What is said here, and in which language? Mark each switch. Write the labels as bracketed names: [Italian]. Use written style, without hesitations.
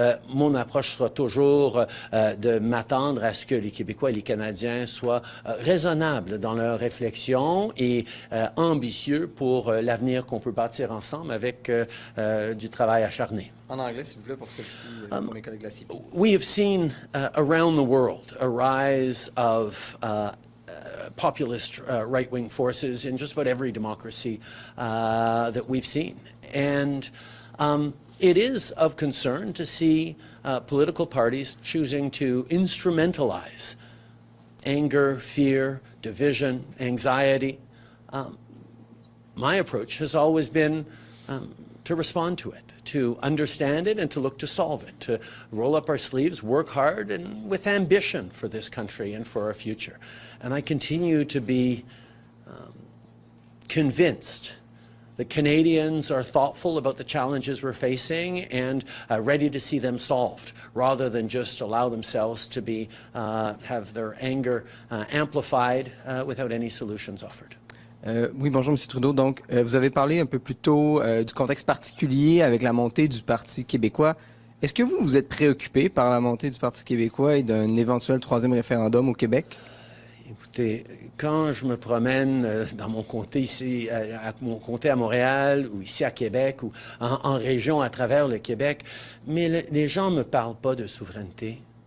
[French] Mon approche sera toujours de m'attendre à ce que les Québécois et les Canadiens soient raisonnables dans leur réflexion et ambitieux pour l'avenir qu'on peut bâtir ensemble avec du travail acharné. En anglais, s'il vous plaît, pour celle-ci, pour mes collègues de la CIP. [English] We have seen around the world a rise of populist right-wing forces in just about every democracy that we've seen. And it is of concern to see political parties choosing to instrumentalize anger, fear, division, anxiety. My approach has always been to respond to it, to understand it and to look to solve it, to roll up our sleeves, work hard and with ambition for this country and for our future. And I continue to be convinced The Canadians are thoughtful about the challenges we're facing and ready to see them solved, rather than just allow themselves to be have their anger amplified without any solutions offered. [French] Oui, bonjour, M. Trudeau. Donc, vous avez parlé un peu plus tôt du contexte particulier avec la montée du Parti québécois. Est-ce que vous êtes préoccupé par la montée du Parti québécois et d'un éventuel troisième référendum au Québec? Écoutez, quand je me promène dans mon comté ici, mon comté à Montréal ou ici à Québec ou en région à travers le Québec, mais les gens ne me parlent pas de souveraineté.